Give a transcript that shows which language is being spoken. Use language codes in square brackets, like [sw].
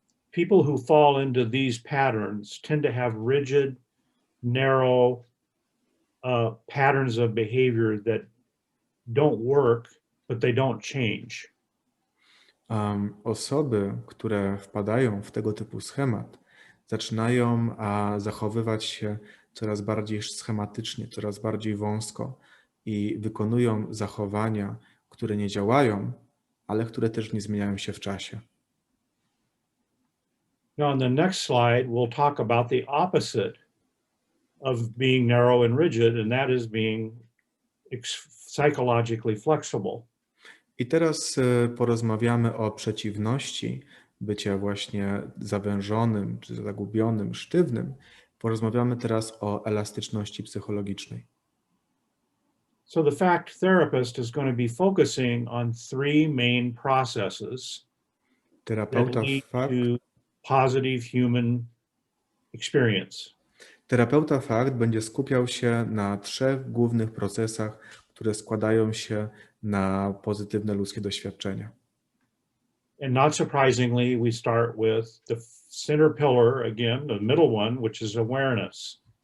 [en] People who fall into these patterns tend to have rigid, narrow patterns of behavior that don't work, but they don't change. [pl] Osoby, które wpadają w tego typu schemat, zaczynają zachowywać się coraz bardziej schematycznie, coraz bardziej wąsko i wykonują zachowania, które nie działają, ale które też nie zmieniają się w czasie. [en] Now, on the next slide, we'll talk about the opposite of being narrow and rigid, and that is being psychologically flexible. [pl] I teraz porozmawiamy o przeciwności bycia właśnie zawężonym, czy zagubionym, sztywnym. Porozmawiamy teraz o elastyczności psychologicznej. [en] So the FACT therapist is going to be focusing on three main processes [pl] Terapeuta [en] that lead [pl] FACT [en] to positive human experience. [pl] Terapeuta fakt będzie skupiał się na 3 głównych procesach, które składają się na pozytywne ludzkie doświadczenia. [en] And not surprisingly, we start with the center pillar, again, the middle one, which is awareness.